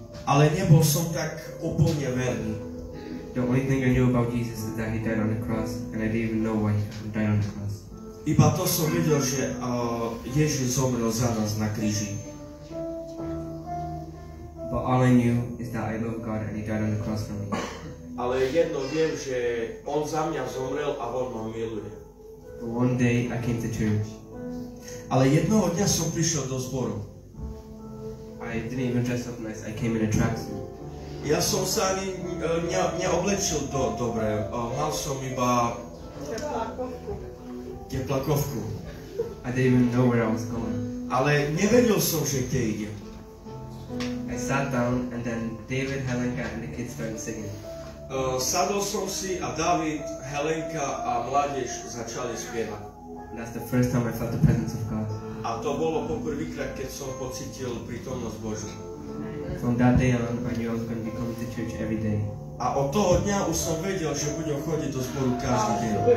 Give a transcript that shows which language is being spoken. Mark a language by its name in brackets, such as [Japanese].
[Slovak] Ale nebol som tak úplne verný. [English] The only thing I knew about Jesus is that he died on the cross, and I didn't even know why he died on the cross. [Slovak] Iba to som vedel, že Ježiš zomrel za nás na kríži. [English] But all I knew is that I love God and he died on the cross for me. [Slovak] Ale jedno viem, že on za mňa zomrel a on ma miluje. [English] But one day I came to church. [Slovak] Ale jednoho dňa som prišiel do zboru. [English] I didn't even dress up nice. I came in a tracksuit. [Slovak] Ja som sa ani neoblečil dobre. Mal som iba teplakovku. [English] I didn't even know where I was going. [Slovak] Ale nevedel som, že kde idem. [English] I sat down and then David, Helenka and the kids started singing. [Slovak] Sadol som si a David, Helenka a mládež začali spievať. [English] And that's the first time I felt the presence of God. [Slovak] A to bolo poprvýkrát, keď som pocítil prítomnosť Božiu. [English] From that day on, I knew I was going to be coming to church every day. [Slovak] A od toho dňa už som vedel, že budem chodiť do zboru každý deň.